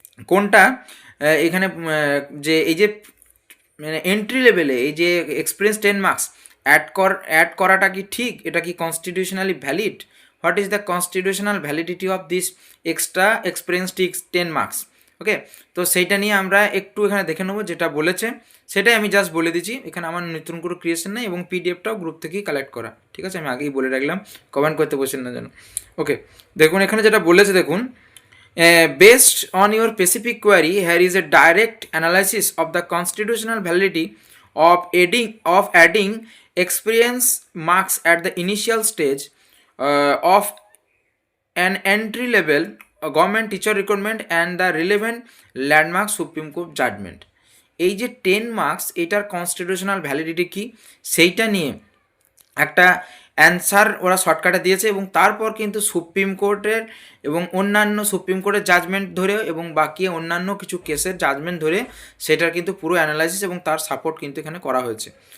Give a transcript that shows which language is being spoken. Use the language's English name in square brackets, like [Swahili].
[Bangla] কোনটা এখানে যে এই যে মানে এন্ট্রি লেভেলে এই যে এক্সপিরিয়েন্স 10 মার্কস অ্যাড করাটা কি ঠিক, এটা কি constitutionally valid, [English] what is the constitutional validity of this extra experience 10 marks, [Bangla] ওকে। তো সেইটা নিয়ে আমরা একটু এখানে দেখে নেবো, যেটা বলেছে সেটাই আমি জাস্ট বলে দিচ্ছি, এখানে আমার নতুন করে ক্রিয়েশন নেই এবং পিডিএফটাও গ্রুপ থেকেই কালেক্ট করা, ঠিক আছে। আমি আগেই বলে রাখলাম, কমেন্ট করতে বসেন না যেন, ওকে। দেখুন এখানে যেটা বলেছে, দেখুন [English] based on your specific query, here is a direct analysis of the constitutional validity of adding experience marks at the initial stage of an entry level government teacher recruitment and the relevant landmark Supreme Court judgment. [Bangla] এই যে 10 marks, এটার constitutional validity কি সেইটা নিয়ে একটা answer ওরা শর্টকাটে দিয়েছে, এবং তারপর কিন্তু সুপ্রিম কোর্টের এবং অন্যান্য সুপ্রিম কোর্টের জাজমেন্ট ধরে এবং বাকি অন্যান্য কিছু কেসের জাজমেন্ট ধরে সেটার কিন্তু পুরো অ্যানালাইসিস এবং তার সাপোর্ট কিন্তু এখানে করা হয়েছে।